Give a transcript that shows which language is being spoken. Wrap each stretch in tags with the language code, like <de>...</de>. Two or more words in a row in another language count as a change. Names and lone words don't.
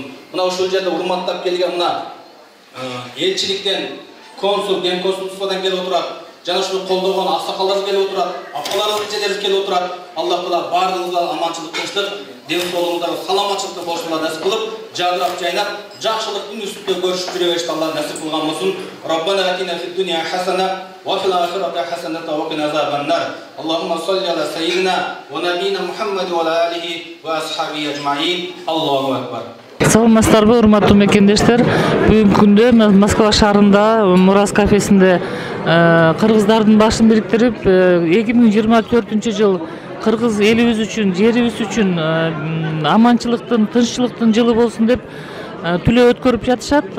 <ky>Мына ушул жерде урматтап келген мына элчиликтен консул, ген консулстводан келип отурат. жана ушуну колдогон аксакалдарыбыз келип отурат, апаларыбыз, эжелерибиз келип отурат. Аллах Таала бардыгыбызга аманчылык, тынчтык, ден соолугуңуздарга саламатчылыкты болушуңузга насип кылып, жадырап жайнап, жакшылыктын үстүндө көрүшүп жүрө беришти Аллах насип кылган болсун.</ky> <ar>ربنا آتنا في الدنيا حسنة وفي الآخرة حسنة وقنا عذاب النار. اللهم صل على سيدنا ونبينا محمد وعلى آله وأصحابه أجمعين. الله أكبر.</ar> <ky>Саламатсыздарбы, урматтуу мекендештер. Бүгүнкү күндө Москва шаарында Мурас кафесинде кыргыздардын башын бириктирип 2024-жыл кыргыз элибиз үчүн, жерибиз үчүн аманчылыктын, тынччылыктын жылы болсун деп түлөө өткөрүп жатышат.</ky>